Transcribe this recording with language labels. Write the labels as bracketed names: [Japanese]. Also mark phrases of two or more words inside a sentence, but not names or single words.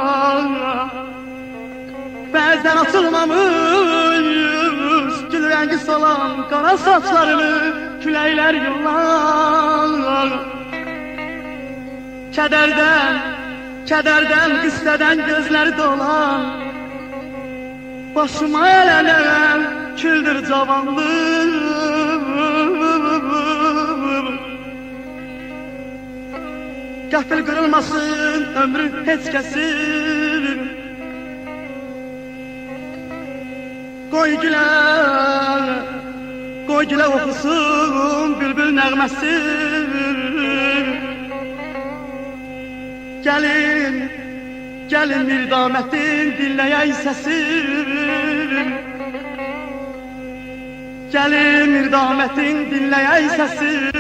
[Azerbaijani] Bəzən açılmamış gül rəngi solan Qara saçlarını küləklər yollar Kədərdən, qüssədən gözləri dolan Başıma elenen küldür cavanlığım. [Turkish] Gafil kırılmasın ömrü hiç kesin. Koy güle okusun bülbül nəğməsi. [Azerbaijani] Gelin mirdamətin dinləyək səsi. Gelin mirdamətin dinləyək səsi.